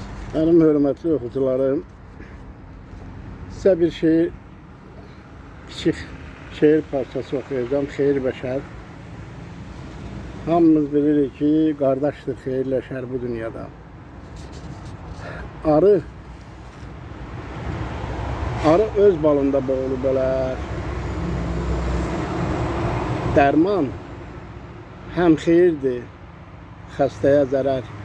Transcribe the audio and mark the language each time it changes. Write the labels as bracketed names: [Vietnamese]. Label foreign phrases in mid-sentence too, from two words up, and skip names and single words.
[Turkish] Benim hürmetli okucularım, size bir küçük şehir parçası okuyacağım. [Azerbaijani] Xeyir beşer. Hamımız bilirik ki, kardeştir xeyirləşər bu dünyada. Arı öz balında boğulub ölər. Dərman həm xeyirdir, xəstəyə zərər.